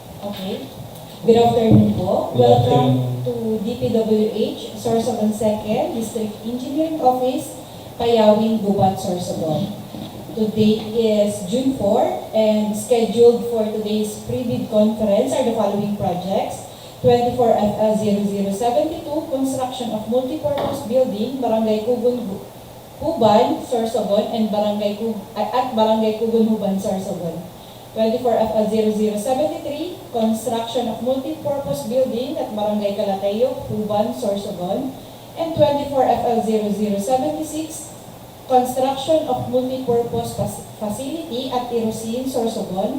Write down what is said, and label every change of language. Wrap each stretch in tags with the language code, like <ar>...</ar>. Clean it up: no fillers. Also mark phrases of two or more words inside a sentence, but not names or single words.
<en>Okay. Good afternoon po. Welcome to DPWH Sorsogon 2nd District Engineering Office, Payawing, Juban, Sorsogon. Today is June 4 and scheduled for today's pre-bid conference are the following projects. 24FL0072, construction of multipurpose building, Barangay Cogon, Juban, Sorsogon, and Barangay Cogon, Juban, Sorsogon. 24FL0073, construction of multipurpose building at Barangay Calateo, Juban, Sorsogon. And 24FL0076, construction of multipurpose facility at Irosin, Sorsogon.</en>